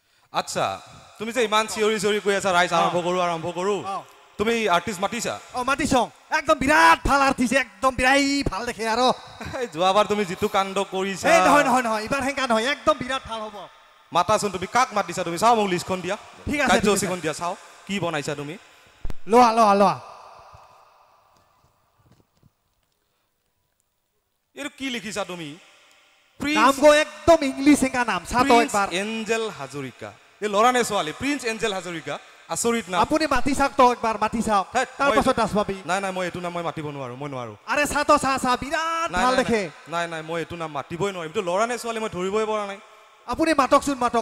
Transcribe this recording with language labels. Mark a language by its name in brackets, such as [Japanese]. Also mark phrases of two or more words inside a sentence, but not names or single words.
[Assamese] আচ্ছা তুমি যে ইমান চিঞৰি চিঞৰি কৈ আছা ৰাইজ আৰম্ভ কৰো তুমি আৰ্টিষ্ট মাতিছা মাতিছং একদম বিৰাট ভাল আৰ্টিষ্ট একদম বিৰাই ভাল দেখে আৰু যোৱাবাৰ তুমি যিটো কাণ্ড কৰিছা এই নহয় ইবাৰ হেংকা নহয় একদম বিৰাট ভাল হ'ব মাতাচোন তুমি কাক মাতিছা তুমি চাও মোক লিষ্টখন দিয়া ঠিক আছে কাৰ্যসূচীখন দিয়া চাও কি বনাইছা তুমি লোৱা এর কি লিখিছা তুমি নামগো একদম ইংলিশ হেংকা নাম সাতো একবার এঞ্জেল হাজৰিকা এ লৰা নে ছোৱালী প্ৰিন্স এঞ্জেল হাজৰিকা আচৰিত নাম আপুনি মাতি চাওক তো একবাৰ মাতি চাওক তাৰ পাছত দাস পাবি নাই মই এটো নাম মই মাতিব নোৱাৰো মই নোৱাৰো আৰে সাতো সা বিৰাট ভাল দেখে নাই মই এটো নাম মাতিবই নোৱাৰিম তো লৰা নে ছোৱালী মই ধৰিবই পৰা নাই আপুনি মাতকচোন মাতক